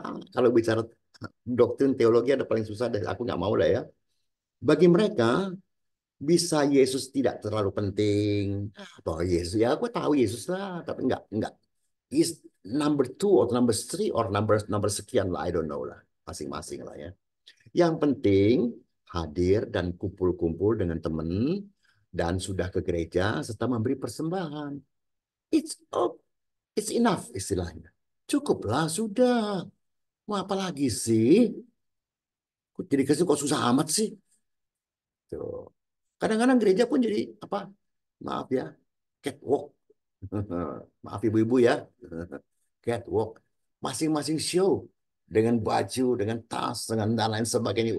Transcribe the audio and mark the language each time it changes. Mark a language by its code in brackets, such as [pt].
[id] Kalau bicara doktrin teologi ada paling susah, dan aku nggak mau lah ya. Bagi mereka, bisa Yesus tidak terlalu penting. Atau Yesus, ya aku tahu Yesus lah, tapi nggak. [en] Is number two or number three or number [id] sekian lah, [en] I don't know [id] lah. Masing-masing lah ya. Yang penting hadir dan kumpul-kumpul dengan teman dan sudah ke gereja serta memberi persembahan. [en] It's oh, it's enough [id] istilahnya. Cukuplah sudah. Mau apa lagi sih? Kok jadi kasih kok susah amat sih? Tuh. Kadang-kadang gereja pun jadi apa? Maaf ya, catwalk. Maaf ibu-ibu ya. Catwalk. Masing-masing show dengan baju, dengan tas, dengan dan lain sebagainya.